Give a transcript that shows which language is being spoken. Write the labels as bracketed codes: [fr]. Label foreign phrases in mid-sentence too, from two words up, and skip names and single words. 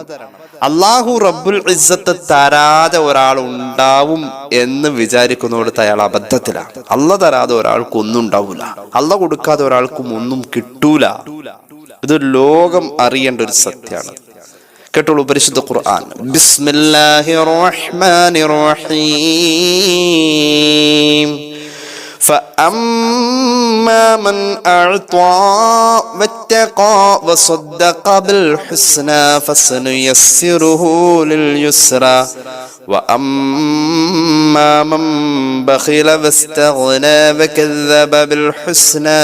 [ar] الله رب العزة [ml] തരാതെ ഒരാൾ ഉണ്ടാവും എന്ന് വിചാരിക്കുന്നോടത്ത് അയാൾ അബദ്ധത്തിലാണ്. അള്ള തരാതെ ഒരാൾക്ക് ഒന്നും ഉണ്ടാവൂല, അള്ള കൊടുക്കാതെ ഒരാൾക്കും ഒന്നും കിട്ടൂല. ഇത് ലോകം അറിയേണ്ട ഒരു സത്യമാണ്. കേട്ടോളൂ പരിശുദ്ധ ഖുർആൻ. [ar] بسم الله الرحمن الرحيم. فأما من أعطى واتقى وصدق بالحسنى فسنيسره لليسرى وأما من بخل واستغنى وكذب بالحسنى